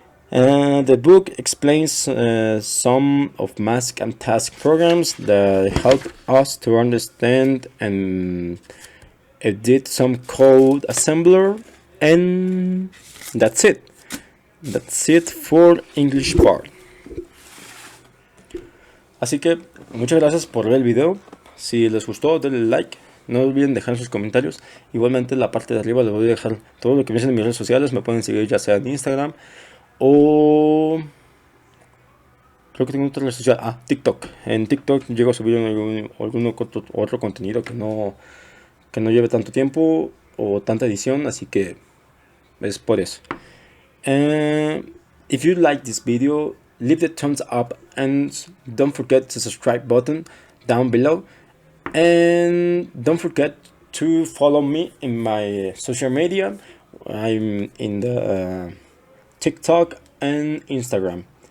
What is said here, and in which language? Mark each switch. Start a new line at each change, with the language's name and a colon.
English: The book explains some of math and task programs that help us to understand and edit some code assembler, and that's it. that's it for English part.
Spanish: Así que muchas gracias por ver el video. Si les gustó, denle like. No olviden dejar sus comentarios. Igualmente en la parte de arriba les voy a dejar todo lo que me dicen en mis redes sociales. Me pueden seguir ya sea en Instagram o... creo que tengo otra red social. TikTok. En TikTok llego a subir algún otro contenido que no lleve tanto tiempo o tanta edición. Así que es por eso.
English: If you like this video, leave the thumbs up and don't forget to subscribe button down below. And don't forget to follow me in my social media. I'm in the TikTok and Instagram.